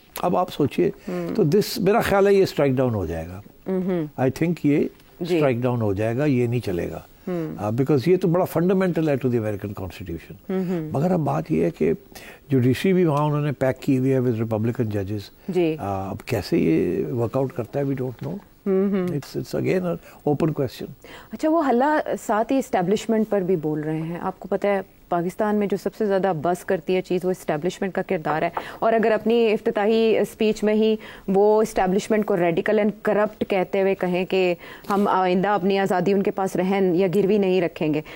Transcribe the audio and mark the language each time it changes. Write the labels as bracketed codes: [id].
[ur] اب آپ سوچئے تو میرا خیال ہے یہ اسٹرائک ڈاؤن ہو جائے گا. [en] I think [ur] یہ اسٹرائک ڈاؤن ہو جائے گا، یہ نہیں چلے گا، بیکاز یہ تو بڑا فنڈامنٹل ہے [en] To the American Constitution. [ur] مگر اب بات یہ ہے کہ جوڈیشری بھی وہاں انہوں نے پیک کی ہوئی ہے [en] With Republican ججز. [ur] اب کیسے یہ ورک آؤٹ کرتا ہے [en] We don't know. It's again an open question. [ur] اچھا، وہ حلہ ساتھ ہی اسٹیبلشمنٹ پر بھی بول رہے ہیں. آپ کو پتہ ہے پاکستان میں جو سب سے زیادہ بس کرتی ہے چیز وہ اسٹیبلشمنٹ کا کردار ہے، اور اگر اپنی افتتاحی اسپیچ میں ہی وہ اسٹیبلشمنٹ کو [en] radical and corrupt [ur] کہتے ہوئے کہیں کہ ہم آئندہ اپنی آزادی ان کے پاس رہن یا گروی نہیں رکھیں گے.